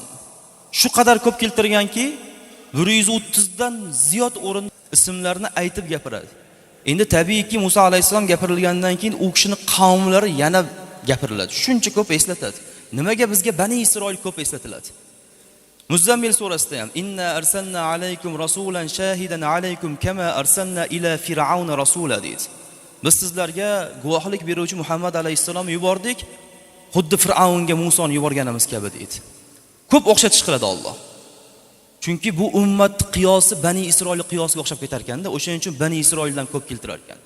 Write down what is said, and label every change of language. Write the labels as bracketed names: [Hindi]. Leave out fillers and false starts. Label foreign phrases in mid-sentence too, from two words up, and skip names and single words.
[Uzbek] Shu qadar ko'p keltirganki, 130 dan ziyod o'rin ismlarini aytib gapiradi. Endi tabiiyki Musa alayhissalom gapirilgandan keyin u kishining qavmlari yana gapiriladi. Shuncha ko'p eslatadi. Nimaga bizga Bani Isroil ko'p eslatiladi? Muzammil surasida ham [Arabic] إنا أرسلنا إليكم رسولا شاهدا عليكم كما أرسلنا إلى فرعون رسولا deydi. [Uzbek] Biz sizlarga guvohlik beruvchi Muhammad alayhissalom yubordik, xuddi Fir'avnga Musoni yuborganimiz kabi deydi. Ko'p o'xshatish qiladi Alloh. Chunki bu ummat qiyosi Bani Isroil qiyosiga o'xshab ketar ekanda, o'shaning uchun Bani Isroildan ko'p keltirar ekan.